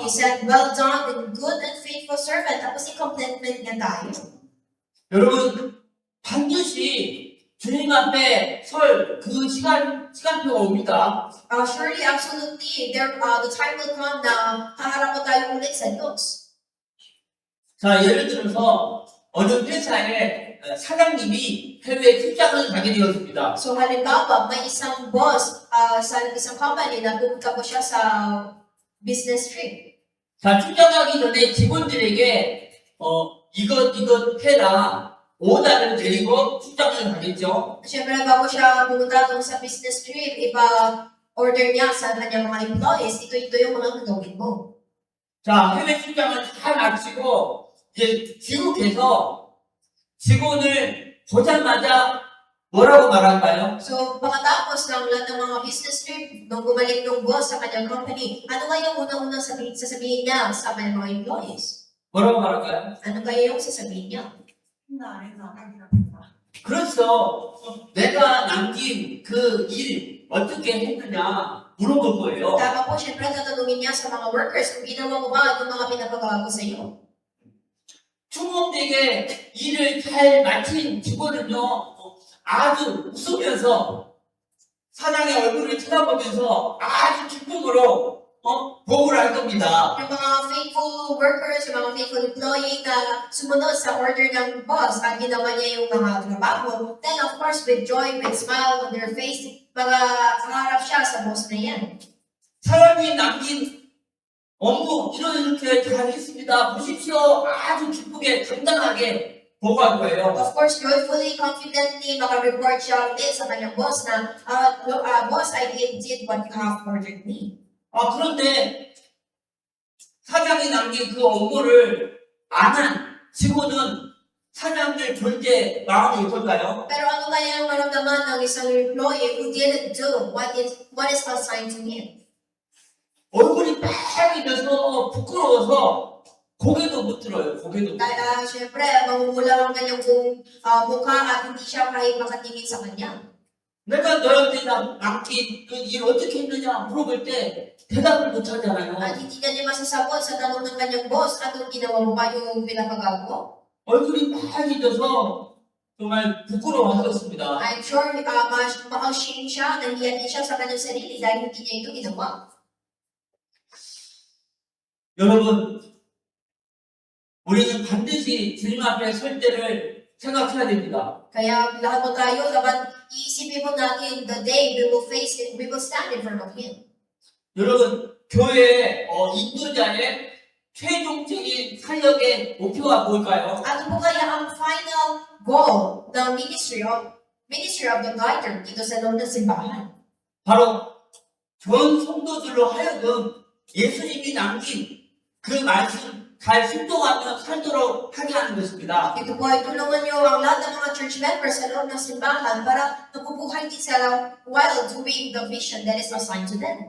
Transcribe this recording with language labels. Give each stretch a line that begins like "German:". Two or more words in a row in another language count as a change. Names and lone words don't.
English: He said, "Well done, good and faithful servant."
Filipino: Tapos i-compliment niya tayo.
Korean: 여러분 반드시 주님 앞에 설 그 시간표가 옵니다.
English: Surely, absolutely, the time will come
Filipino: na haharap po tayo ulit sa Diyos.
Korean: 자, 예를 들어서 어느 회사의 사장님이 해외 출장을 가게 되었습니다.
Filipino: So halimbawa, may isang boss sa isang company na pupunta po siya sa
English: business trip.
Korean: 자, 출장 가기 전에 직원들에게 이것 해라 오다를 내리고 출장을 가겠죠.
Filipino: Siyempre, bago siya pumunta doon sa
English: business trip,
Filipino: order niya sa kanyang mga employees, ito yung mga gagawin mo.
Korean: 자, 해외 출장을 잘 마치고 이제 귀국해서 직원을 보자마자 뭐라고 말할까요?
Filipino: So, pagkatapos ng lahat ng mga
English: business trip,
Filipino: nung bumalik yung boss sa kanyang company, ano kaya yung unang-unang sasabihin niya sa kanyang mga employees?
Korean: 뭐라고 말할까요?
Filipino: Ano kaya yung sasabihin niya?
Korean: 그래서 내가 남긴 그 일 어떻게 했느냐 물어볼 거예요.
Filipino: Tama po, siyempre, tatanungin niya sa mga workers kung ginawa mo ba yung mga pinapagawa ko sa iyo.
Korean: 충원되게 일을 잘 마친 직원은요 아주 웃으면서 사장의 얼굴을 쳐다보면서 아주 기쁨으로 보고를 할 겁니다.
Filipino: Yung mga
English: faithful workers,
Filipino: yung mga
English: faithful employee
Filipino: na sumunod sa order ng boss at ginawa niya yung mga trabaho,
English: then of course, with joy, with smile on their face,
Filipino: kaharap siya sa boss na yan.
Korean: 사람이 남긴 업무 이렇게 잘했습니다. 보십시오. 아주 기쁘게 당당하게 보고할 거예요.
English: Of course, joyfully, confidently,
Filipino: maka-report siya ulit sa kanyang boss na, boss,
English: I did what you have ordered me.
Korean: 그런데 사장이 남긴 그 업무를 안 한 직원은 사장을 절대 마음이 어떨까요?
Filipino: Pero ano kaya ang maramdaman ng isang
English: employee who didn't do what is assigned to him?
Korean: 얼굴이 빨개져서 부끄러워서 고개도 못 들어요. 고개도 못 들어요.
Filipino: Kaya, syempre, mamumula ang kanyang mukha at hindi siya kahit makatingin sa kanya.
Korean: 내가 너한테 맡긴 그 일 어떻게 했느냐 물어볼 때 대답을 못 하잖아요.
Filipino: At hindi na niya masasagot sa tanong ng kanyang boss, anong ginawa mo ba yung pinapagawa ko?
Korean: 얼굴이 빨개져서 정말 부끄러워하겠습니다.
English: I'm sure
Filipino: ma-ashamed siya, nahiya din siya sa kanyang sarili dahil hindi niya ito ginawa.
Korean: 여러분, 우리는 반드시 주님 앞에 설 때를 생각해야 됩니다.
Filipino: Kaya lahat mo tayo, dapat iisipin mo natin
English: the day we will face it, we will stand in front of Him.
Korean: 여러분, 교회 인도자의 최종적인 사역의 목표가 뭘까요?
Filipino: Ano po kaya ang
English: final goal
Filipino: ng
English: ministry of the guider
Filipino: dito sa loob ng simbahan?
Korean: 바로 전 성도들로 하여금 예수님이 남긴 그 말씀 잘 순종하며 살도록 하게 하는 것입니다.
Filipino: Ito po ay tulungan niyo ang lahat ng mga
English: church members
Filipino: sa loob ng simbahan para nabubuhay din sila
English: while doing the mission that is assigned to them.